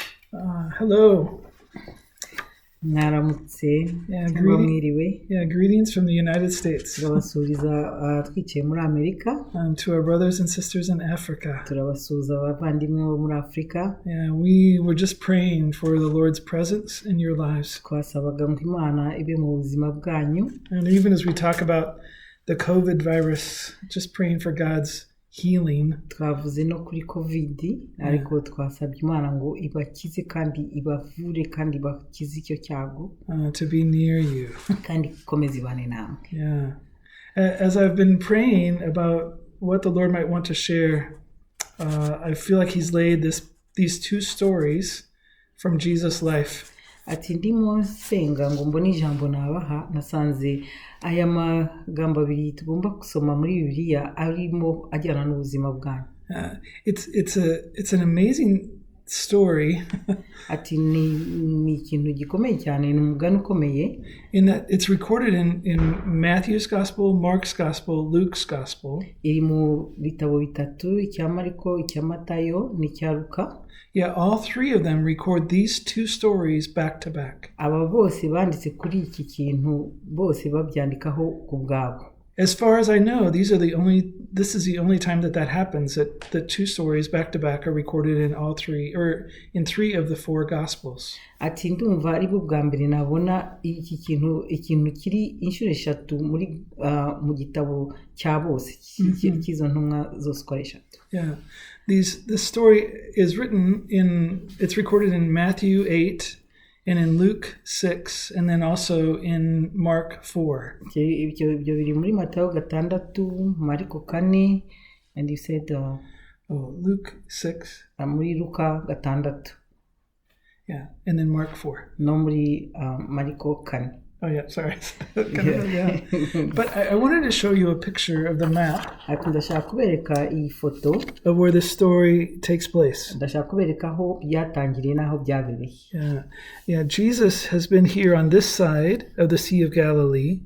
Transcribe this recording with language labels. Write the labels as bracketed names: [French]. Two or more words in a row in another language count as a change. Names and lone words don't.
[English] Hello. [Kinyarwanda] mwaramutse [English] Yeah, [Kinyarwanda] cyangwa mwiriwe [English] greetings from the United States [Kinyarwanda] turabasuhuza twicaye muri Amerika, [English] to our brothers and sisters in Africa. [Kinyarwanda] turabasuhuza abavandimwe bo muri Afurika. [English] Yeah, we were just praying for the Lord's presence in your lives. [Kinyarwanda] Twasabaga ngo Imana ibe mu buzima bwanyu, [English] And even as we talk about the COVID virus, just praying for God's healing. [Kinyarwanda] twavuze no kuri COVID, ariko twasabye Imana ngo ibakize kandi ibavure kandi ibakize icyo cyago [English] To be near you. [Kinyarwanda] kandi ikomeze ibane namwe. [English] Yeah. As I've been praying about what the Lord might want to share, I feel like He's laid these two stories from Jesus' life. [Kinyarwanda] Ati ndimo nsenga ngo mbone ijambo nabaha, nasanze aya magambo abiri tugomba gusoma muri Bibiliya arimo ajyana n'ubuzima bwanyu. [English] It's an amazing story. [Kinyarwanda] Ati ni ikintu gikomeye cyane, ni umugani ukomeye. [English] In that it's recorded in Matthew's Gospel, Mark's Gospel, Luke's Gospel. [Kinyarwanda] Iri mu bitabo bitatu, icya Mariko, icya Matayo n'icya Luka. [English] Yeah, all three of them record these two stories back to back. [Kinyarwanda] Aba bose banditse kuri iki kintu, bose babyandikaho ku bwabo. [English] As far as I know, this is the only time that happens, that the two stories back to back are recorded in all three, or in three of the four Gospels. [Kinyarwanda] Ati ndumva ari bwo bwa mbere nabona ikintu kiri inshuro eshatu muri mu gitabo cya bose cy'izo ntumwa zose uko ari eshatu. [English] Yeah, this story is it's recorded in Matthew 8 and in Luke 6 and then also in Mark 4. [Kinyarwanda] Ibyo biri muri Matayo 6, Mariko 4, [English] and you said Luke 6. [Kinyarwanda] Muri Luka 6. [English] Yeah, and then Mark 4. [Kinyarwanda] No muri Mariko 4. [English] Oh yeah, sorry. Yeah. But I wanted to show you a picture of the map [Kinyarwanda] Ndashaka kubereka iyi foto [English] of where the story takes place. [Kinyarwanda] ndashaka kubereka aho byatangiriye n'aho byabereye. [English] Yeah, Jesus has been here on this side of the Sea of Galilee.